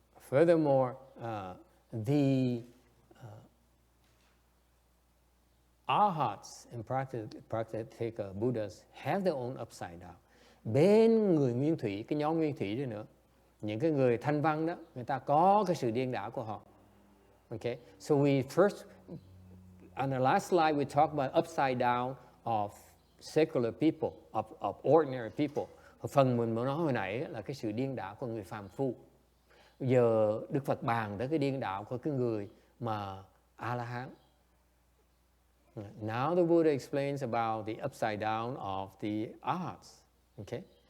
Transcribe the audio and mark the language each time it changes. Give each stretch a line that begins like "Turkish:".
English: Furthermore, the Arhats and practical Buddhas have their own upside down.
Vietnamese: Bên người nguyên thủy, cái nhóm nguyên thủy đó nữa, những cái người thanh văn đó, người ta có cái sự điên đảo của họ.
English: Okay, so we first, on the last slide, we talked about upside down of secular people, of ordinary people.
Vietnamese: Phần mình nói hồi nãy là cái sự điên đảo của người phàm phu. Giờ Đức Phật bàn tới cái điên đạo của cái người mà A-la-hán.
English: Now the Buddha explains about the upside down of the Arhats. Okay?